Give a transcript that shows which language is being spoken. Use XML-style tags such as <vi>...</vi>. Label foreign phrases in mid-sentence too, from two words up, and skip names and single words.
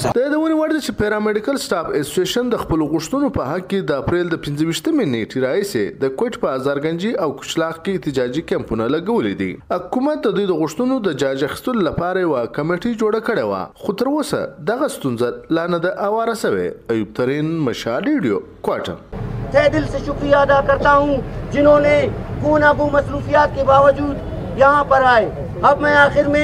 <ps>د دې وړ ده چې پیرامیډیکل سټاف اسوسییشن د خپلو غوښتنو په حق کې د اپریل د 25مې نیټې راهیسې د کوټ په ازرګنجي او کچلاغ کې احتجاجي کمپونه لګولي دي. حکومت د دوی د غوښتنو د جاج اخیستلو لپاره یوه کمیټې جوړه کړې وه خو تر اوسه دغه ستونزه لا نه ده اواره سوې. ایوب ترین مشال ریډیو کوټه.</ps> <ur>تہِ دل سے شکریہ ادا کرتا ہوں جنہوں نے گوناگوں مصروفیات کے باوجود یہاں پر آئے. اب میں آخر میں</ur>